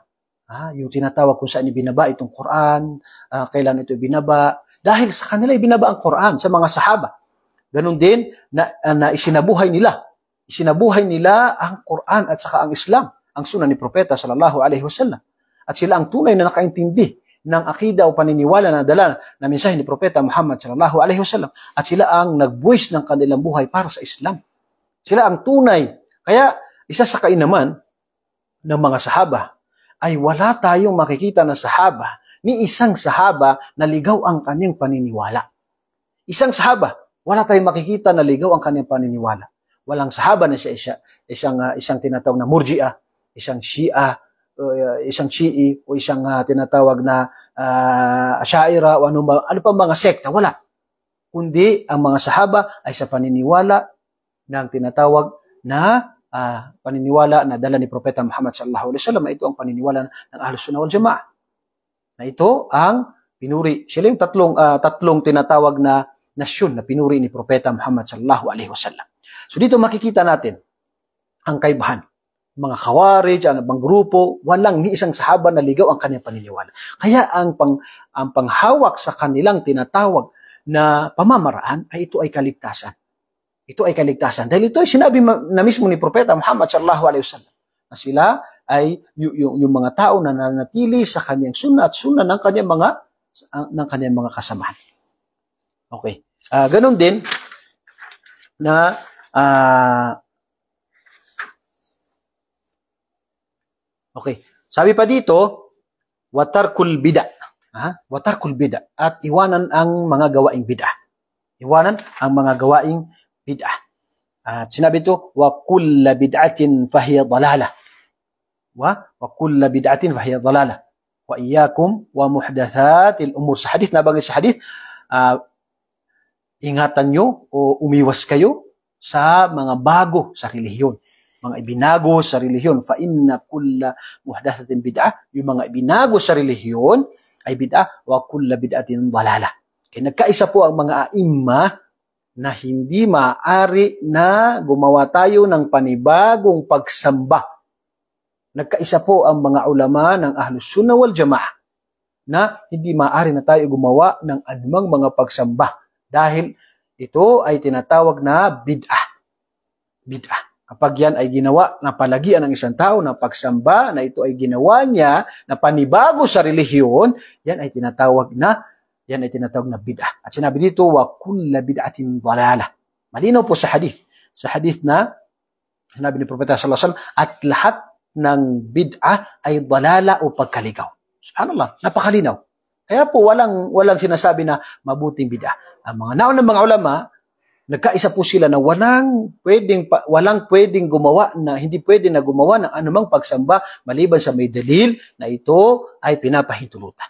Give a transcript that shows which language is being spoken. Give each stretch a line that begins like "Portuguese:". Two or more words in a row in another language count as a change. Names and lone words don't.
Filipino: Yung tinatawag kung saan ibinaba itong Quran, kailan ito ibinaba. Dahil sa kanila ibinaba ang Quran sa mga sahaba. Ganun din na isinabuhay nila. Isinabuhay nila ang Quran at saka ang Islam, ang sunnah ni Propeta
Arabic: صلى الله عليه وسلم.
Filipino: At sila ang tunay na nakaintindi ng akida o paniniwala na dala na mensahe ni Propeta Muhammad
Arabic: صلى الله عليه وسلم.
Filipino: At sila ang nagbuwis ng kanilang buhay para sa Islam. Sila ang tunay. Kaya isa sa kainaman ng mga sahaba ay wala tayong makikita na sahaba ni isang sahaba na ligaw ang kanyang paniniwala. Isang sahaba, wala tayong makikita na ligaw ang kanyang paniniwala. Walang sahaba na siya isang tinatawag na murji'ah, isang Shia, isang Shi'i o isang tinatawag na Ash'aira o ano pa mga sekta, wala. Kundi ang mga sahaba ay sa paniniwala ng tinatawag na paniniwala na dala ni Propeta Muhammad
Arabic: صلى الله عليه وسلم,
Filipino: na ito ang paniniwala ng Ahlus Sunnah wal Jamaah. Na ito ang pinuri. Sila yung tatlong tinatawag na nasyon na pinuri ni Propeta Muhammad
Arabic: صلى الله عليه وسلم.
Filipino: So dito makikita natin ang kaibahan. Mga Khawarij, ang ibang grupo, walang ni isang sahaba na ligaw ang kanyang paniniwala. Kaya ang panghawak sa kanilang tinatawag na pamamaraan ay ito ay kaligtasan. Ito ay kaligtasan. Dahil ito ay sinabi na mismo ni Propeta Muhammad
Arabic: صلى الله عليه وسلم
Filipino: na sila ay yung mga tao na nanatili sa kanyang sunnah at sunnah ng kanyang mga kasamahan. Okay. Ganon din na okay. Sabi pa dito,
Arabic: وترك البدعة. وترك البدعة.
Filipino: At iwanan ang mga gawaing bid'ah. Iwanan ang mga gawaing bid'ah. At sinabi ito,
Arabic: وكل بدعة فهي ضلالة. وكل بدعة فهي ضلالة. وإياكم ومحدثات الأمور.
Filipino: Sa hadith, nabanggit sa hadith, ingatan nyo o umiwas kayo sa mga bago sa relihiyon. Mga ibinago sa relihiyon.
Arabic: فإن كل محدثة بدعة.
Filipino: Yung mga ibinago sa relihiyon ay bid'ah.
Arabic: وكل بدعة ضلالة.
Filipino: Kaya nagkaisa po ang mga aimma na hindi maaari na gumawa tayo ng panibagong pagsamba. Nagkaisa po ang mga ulama ng Ahlus Sunnah wal Jamaah na hindi maaari na tayo gumawa ng anumang mga pagsamba dahil ito ay tinatawag na bid'ah. Bid'ah. Kapag yan ay ginawa na palagian ng isang tao na pagsamba, na ito ay ginawa niya na panibago sa relihiyon, yan ay tinatawag na bid'ah. At sinabi dito,
Arabic: وكل بدعة ضلالة.
Filipino: Malinaw po sa hadith. Sa hadith na sinabi ni Propeta
Arabic: صلى الله عليه وسلم,
Filipino: at lahat ng bid'ah ay dalala o pagkaligaw. Subhanallah, napakalinaw. Kaya po walang sinasabi na mabuting bid'ah. Ang mga naunang mga ulama, nagkaisa po sila na walang pwedeng gumawa na hindi pwede na gumawa ng anumang pagsamba maliban sa may dalil na ito ay pinapahintulutan.